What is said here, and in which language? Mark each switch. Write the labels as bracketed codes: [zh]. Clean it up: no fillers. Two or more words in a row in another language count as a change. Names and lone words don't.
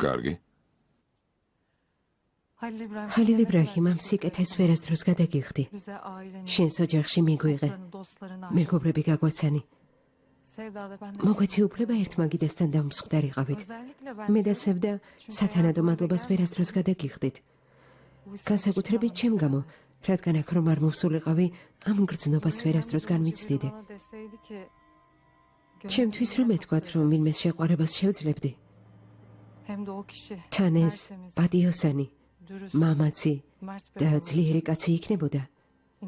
[ka] კარგი. [tr] Halil İbrahim. [ka] ხალილ იბრაჰიმამ სიკეთეს ვერასდროს გადაგიხდი. [tr] Bize ailenin, [ka] შენს ოჯახში მიგვიღე. [tr] dostlarını, dostlarını [ka] მეგობრები გაგვაცანი. [tr] Sevdada ben de [ka] მოგვეცი უფლება ერთმაგიდესთან დამსხდარიყავით. [tr] özellikle ben [ka] მე და სევდა სათანადო მადლობას ვერასდროს გადაგიხდით. განსაკუთრებით ჩემ გამო, რადგან აქ რომ არ მოვსულიყავი, ამ გრძნობას ვერასდროს განვიცდიდი. [tr] bana deseydi ki [ka] ჩემთვის რომ ეთქვათ, რომ ვინმეს შეყვარებას შევძლებდი, [tr] hem de o kişi [ka] თან ეს [tr] tertemiz, [ka] პატიოსანი, [tr] dürüst, [ka] მამაცი [tr] mert bir [ka] და [tr] adam [ka] ძლიერი კაცი იქნებოდა, [tr] inan.